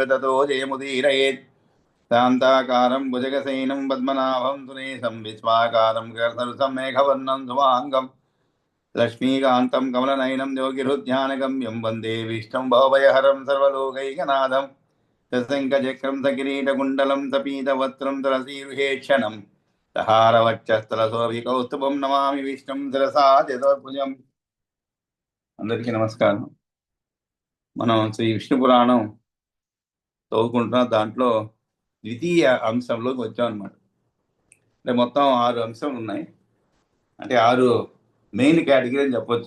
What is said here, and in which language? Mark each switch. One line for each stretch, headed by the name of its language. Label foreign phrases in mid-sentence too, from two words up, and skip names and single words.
Sanskrit: ततो जयमुदीरयेत् शान्ताकारं भुजगशयनं पद्मनाभं सुरेशं विश्वाकारं कर्तरुसं मेघवर्णं धुमाङ्गं लक्ष्मीकान्तं कमलनयनं योगिहृद्ध्यानगम्यं वन्दे विष्णुं भवभयहरं सर्वलोकैकनाथं सशङ्खचक्रं सकिरीटकुण्डलं सपीतवस्त्रं तुलसीरुहेक्षणं सहारवक्षस्थलशोभिकौस्तुभं नमामि विष्णुं शिरसा चतुर्भुजम्
Telugu: అందరికీ నమస్కారం. మనం శ్రీ విష్ణు పురాణం చదువుకుంటున్నాం. దాంట్లో ద్వితీయ అంశంలోకి వచ్చాం అనమాట. అంటే మొత్తం 6 అంశాలు ఉన్నాయి. అంటే 6
English: main category
Telugu: అని చెప్పొచ్చు.